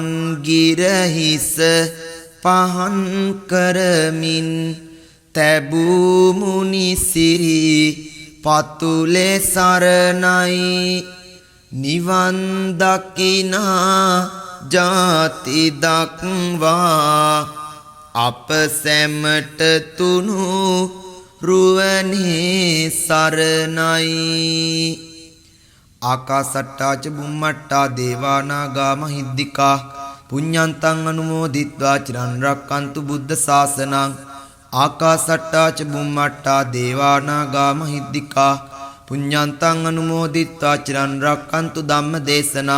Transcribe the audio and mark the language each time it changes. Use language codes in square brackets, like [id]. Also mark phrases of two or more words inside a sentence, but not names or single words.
[si] ගිරහිස පහන් කරමින් තැබූ මුනිසිරි පතුලේ සරණයි, නිවන් දකිනා ජාති දක්වා අප සැමට තුනු රුවනේ සරණයි. [pi] ආකාසට්ටාච බුම්මට්ටා දේවානාගා මහිද්దికා පුඤ්ඤන්තං අනුමෝදිත්වා චිරන් රක්칸තු බුද්ධ ශාසනං. ආකාසට්ටාච බුම්මට්ටා දේවානාගා මහිද්దికා පුඤ්ඤන්තං අනුමෝදිත්වා චිරන් රක්칸තු ධම්ම දේශනං.